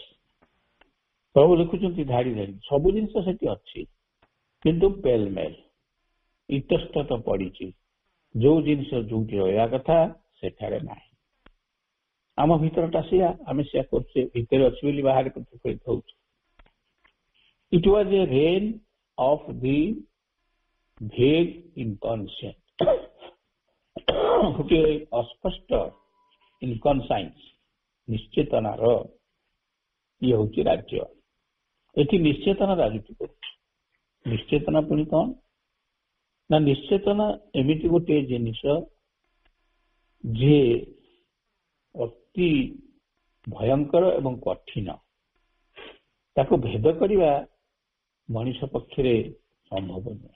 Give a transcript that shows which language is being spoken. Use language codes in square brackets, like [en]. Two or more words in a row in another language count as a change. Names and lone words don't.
[or] ପ୍ରଭୁ ଲେଖୁଛନ୍ତି ଧାଡ଼ି ଧାଡ଼ି, ସବୁ ଜିନିଷ ସେଠି ଅଛି, କିନ୍ତୁ ପେଲମେଲ ଇତସ୍ତତ ପଡ଼ିଛି। ଯୋଉ ଜିନିଷ ଯୋଉଠି ରହିବା କଥା ସେଠାରେ ନାହିଁ। ଆମ ଭିତରଟା ସେଇଆ, ଆମେ ସେଇଆ କରୁଛେ, ଭିତରେ ଅଛି ବୋଲି ବାହାରେ ପ୍ରତିଫଳିତ ହଉଛି। [en] It was a reign of the vague inconscient, [or] ଗୋଟିଏ ଅସ୍ପଷ୍ଟ ଇନକନସାଇନ୍ସ, ନିଶ୍ଚେତନାର ଇଏ ହଉଛି ରାଜ୍ୟ। ଏଠି ନିଶ୍ଚେତନା ରାଜୁତି କରୁଛି। ନିଶ୍ଚେତନା ପୁଣି କଣ ନା, ନିଶ୍ଚେତନା ଏମିତି ଗୋଟିଏ ଜିନିଷ ଯେ ଅତି ଭୟଙ୍କର ଏବଂ କଠିନ, ତାକୁ ଭେଦ କରିବା ମଣିଷ ପକ୍ଷରେ ସମ୍ଭବ ନୁହେଁ।